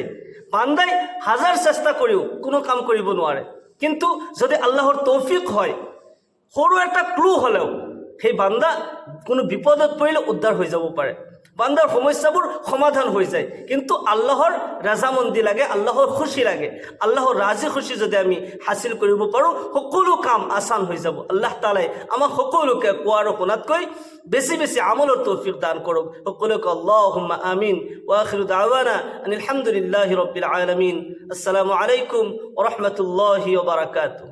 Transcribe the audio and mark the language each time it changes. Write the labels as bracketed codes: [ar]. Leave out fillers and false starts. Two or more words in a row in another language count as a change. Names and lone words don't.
[as] বান্দাই হাজাৰ চেষ্টা কৰিও কোনো কাম কৰিব নোৱাৰে, কিন্তু যদি আল্লাহৰ তৌফিক হয় সৰু এটা ক্লু হ'লেও সেই বান্দা কোনো বিপদত পৰিলে উদ্ধাৰ হৈ যাব পাৰে, বান্দাৰ সমস্যাবোৰ সমাধান হৈ যায়। কিন্তু আল্লাহৰ ৰাজামন্দি লাগে, আল্লাহৰ খুশি লাগে। আল্লাহৰ ৰাজি খুশি যদি আমি হাসিল কৰিব পাৰোঁ সকলো কাম আসান হৈ যাব। [ar] الله تعالى [as] আমাক সকলোকে কোৱাৰ শুনাতকৈ বেছি বেছি আমলৰ তৌফিক দান কৰক। সকলোকে [ar] اللهم آمين. وآخر دعوانا أن الحمد لله رب العالمين. السلام عليكم ورحمة الله وبركاته.